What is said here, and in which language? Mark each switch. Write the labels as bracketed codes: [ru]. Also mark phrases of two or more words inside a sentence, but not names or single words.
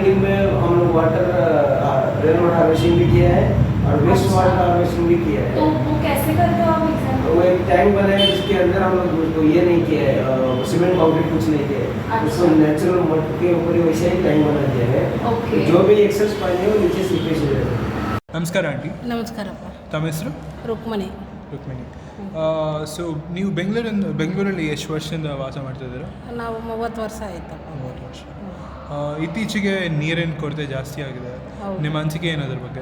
[hi] बिल्डिंग में हम लोग [en] water rain water harvesting [hi] भी किया है और वेस्ट अच्छा। [en] water harvesting [hi] भी किया तो है। वो कैसे करते हो आप एग्जाम्पल? वो एक टैंक बनाया जिसके अंदर हम लोग उसको ये नहीं किया है, सीमेंट कंक्रीट कुछ नहीं किया है, अच्छा। उसको [en] natural mud [hi] के ऊपर ही वैसे ही टैंक बना दिया है। ओके। जो भी एक्सेस पानी है वो नीचे सीपेज से जाता है। [kn] ನಮಸ್ಕಾರ ಆಂಟಿ, ನಮಸ್ಕಾರಪ್ಪ. ತಮ್ಮ ಹೆಸರು? ರುಕ್ಮಣಿ. ರುಕ್ಮಿಣಿ. ಸೊ ನೀವು ಬೆಂಗಳೂರಲ್ಲಿ ಎಷ್ಟು ವರ್ಷದಿಂದ ವಾಸ ಮಾಡ್ತಾ ಇದ್ದೀರಾ? ನಾವು 30 ವರ್ಷ ಆಯ್ತಪ್ಪ. 30 ವರ್ಷ. ಇತ್ತೀಚೆಗೆ ನೀರಿನ ಕೊರತೆ ಜಾಸ್ತಿ ಆಗಿದೆ, ಹೌದು. ನಿಮ್ಮ ಅನಿಸಿಕೆ ಏನದ್ರ ಬಗ್ಗೆ?